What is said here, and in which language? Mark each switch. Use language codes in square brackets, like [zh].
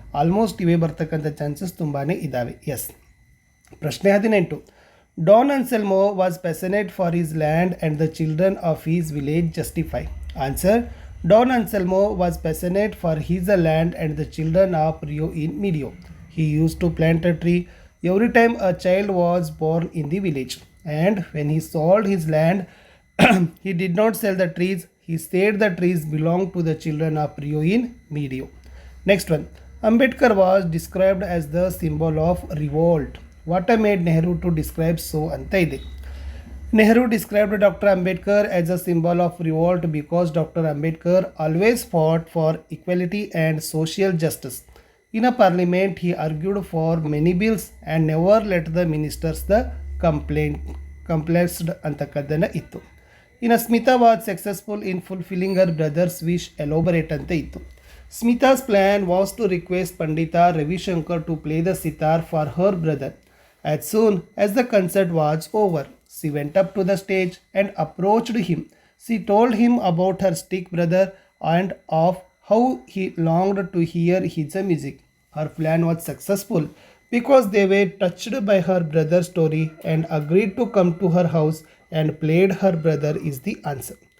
[kn] Almost ಇವೇ ಬರ್ತಕ್ಕಂಥ chances ತುಂಬಾ ಇದ್ದಾವೆ. ಎಸ್, ಪ್ರಶ್ನೆ 18. [en] Don Anselmo was passionate for his land and the children of his village justify. Answer, Don Anselmo was passionate for his land and the children of Rio in Medio. He used to plant a tree every time a child was born in the village. And when he sold his land, he did not sell the trees. He said the trees belonged to the children of Rio in Medio. Next one. Ambedkar was described as the symbol of revolt. What made Nehru to describe so [kn] anta ide. [en] Nehru described Dr. Ambedkar as a symbol of revolt because Dr. Ambedkar always fought for equality and social justice. In a parliament, he argued for many bills and never let the ministers the complaced [kn] ಅಂತಕ್ಕದ್ದನ್ನು ಇತ್ತು. [en] ಇನ್ನು Smita was successful in fulfilling her brother's wish elaborate [kn] ಅಂತ ಇತ್ತು. [en] Smita's plan was to request Pandit Ravishankar to play the sitar for her brother. As soon as the concert was over, she went up to the stage and approached him. She told him about her sick brother and of how he longed to hear his music. Her plan was successful because they were touched by her brother's story and agreed to come to her house and played her brother is the answer.